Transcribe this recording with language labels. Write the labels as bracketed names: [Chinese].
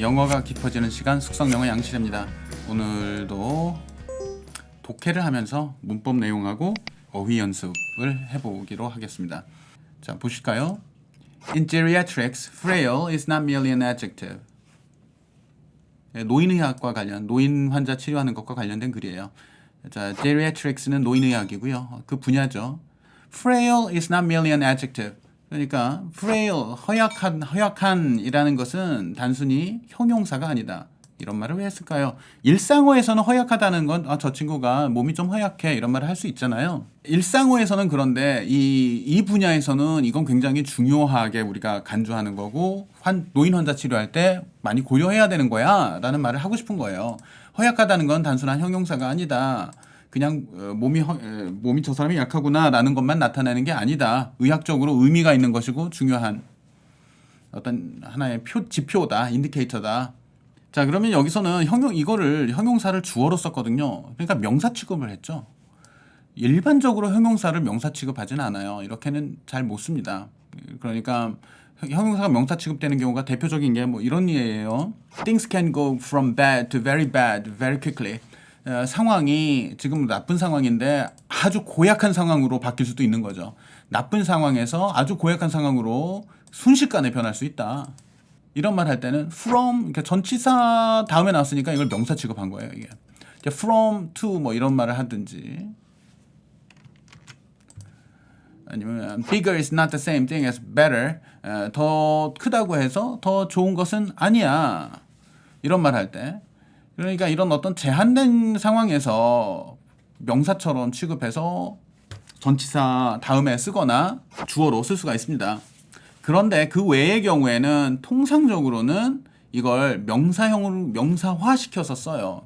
[Korean] 영어가 깊어지는 시간 숙성영어 양실입니다. 오늘도 독해를 하면서 문법 내용하고 어휘 연습을 해보기로 하겠습니다. 자, 보실까요? [English] In geriatrics, frail is not merely an adjective. [Korean] 노인의학과 관련, 노인 환자 치료하는 것과 관련된 글이에요. 자, geriatrics는 노인의학이고요. 그 분야죠. [English] Frail is not merely an adjective. [Korean] 그러니까 frail, 허약한이라는 것은 단순히 형용사가 아니다. 이런 말을 왜 했을까요? 일상어에서는 허약하다는 건 저 친구가 몸이 좀 허약해 이런 말을 할 수 있잖아요. 일상어에서는 그런데 이 분야에서는 이건 굉장히 중요하게 우리가 간주하는 거고 노인 환자 치료할 때 많이 고려해야 되는 거야 라는 말을 하고 싶은 거예요. 허약하다는 건 단순한 형용사가 아니다. 그냥 몸이 저 사람이 약하구나 라는 것만 나타내는 게 아니다. 의학적으로 의미가 있는 것이고 중요한 어떤 하나의 지표다, 인디케이터다. 자, 그러면 여기서는 이거를 형용사를 주어로 썼거든요. 그러니까 명사 취급을 했죠. 일반적으로 형용사를 명사 취급하지는 않아요. 이렇게는 잘 못 씁니다. 그러니까 형용사가 명사 취급되는 경우가 대표적인 게 뭐 이런 예예요. [English] Things can go from bad to very bad very quickly. [Korean] 상황이 지금 나쁜 상황인데 아주 고약한 상황으로 바뀔 수도 있는 거죠. 나쁜 상황에서 아주 고약한 상황으로 순식간에 변할 수 있다. 이런 말 할 때는 from, 그러니까 전치사 다음에 나왔으니까 이걸 명사 취급한 거예요. 이게 from to 뭐 이런 말을 하든지, 아니면 [English] bigger is not the same thing as better. [Korean] 더 크다고 해서 더 좋은 것은 아니야. 이런 말 할 때, 그러니까 이런 어떤 제한된 상황에서 명사처럼 취급해서 전치사 다음에 쓰거나 주어로 쓸 수가 있습니다. 그런데 그 외의 경우에는 통상적으로는 이걸 명사형으로 명사화시켜서 써요.